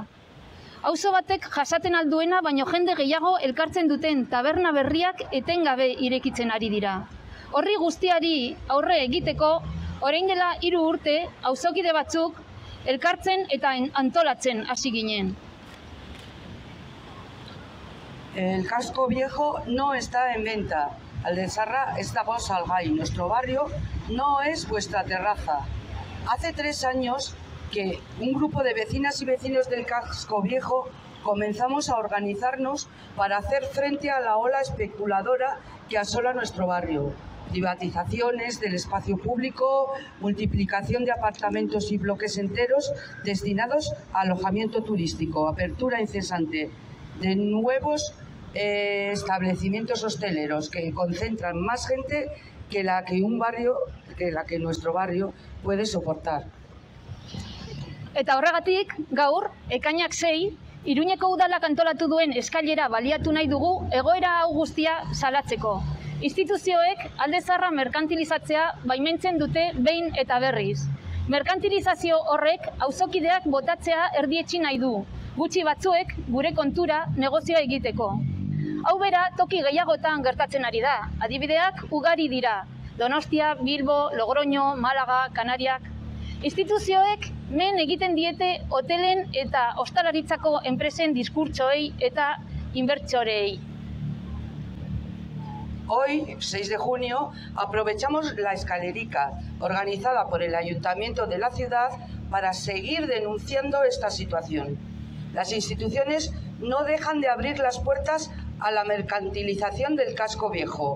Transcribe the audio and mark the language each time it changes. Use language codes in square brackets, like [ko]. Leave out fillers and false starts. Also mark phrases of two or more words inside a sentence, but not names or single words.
[eu] Auzo batek jasaten alduena, baino jende gehiago elkartzen duten taberna berriak etengabe irekitzen ari dira. Horri guztiari aurre egiteko, orain dela 3 urte, auzokide batzuk elkartzen eta antolatzen hasi ginen. [es] El casco viejo no está en venta. [eu] Alde Zaharra ez dago salgai. [es] Nuestro barrio no es vuestra terraza. Hace 3 años que un grupo de vecinas y vecinos del casco viejo comenzamos a organizarnos para hacer frente a la ola especuladora que asola nuestro barrio. Privatizaciones del espacio público, multiplicación de apartamentos y bloques enteros destinados a alojamiento turístico, apertura incesante de nuevos establecimientos hosteleros que concentran más gente que la que nuestro barrio puede soportar. [eu] Eta horregatik, gaur, ekainak 6, Iruñeko udalak antolatu duen eskailera baliatu nahi dugu egoera hau guztia salatzeko. Instituzioek Alde Zaharra merkantilizatzea baimentzen dute behin eta berriz. Merkantilizazio horrek auzokideak botatzea erdietsi nahi du, gutxi batzuek gure kontura negozioa egiteko. Hau bera toki gehiagotan gertatzen ari da, adibideak ugari dira, Donostia, Bilbo, Logroño, Málaga, Kanariak. Instituzioek men egiten diete hotelen eta ostalaritzako enpresen diskurtsoei eta inbertsorei. [es] Hoy, 6 de junio, aprovechamos la escalerica organizada por el Ayuntamiento de la ciudad para seguir denunciando esta situación. Las instituciones no dejan de abrir las puertas a la mercantilización del casco viejo.